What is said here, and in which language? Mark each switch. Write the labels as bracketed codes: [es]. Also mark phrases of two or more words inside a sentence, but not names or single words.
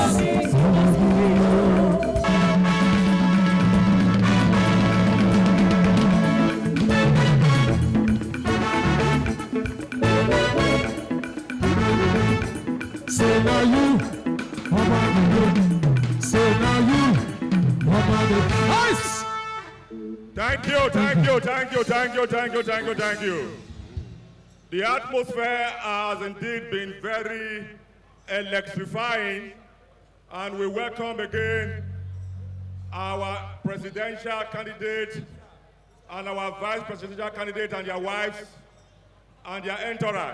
[en] Say now you, Omo-Agege. Say now you, Omo-Agege. Ice! Thank you, thank you, thank you, thank you, thank you, thank you, thank you. The atmosphere has indeed been very electrifying, and we welcome again our presidential candidate and our vice presidential candidate and their wives and their entourage.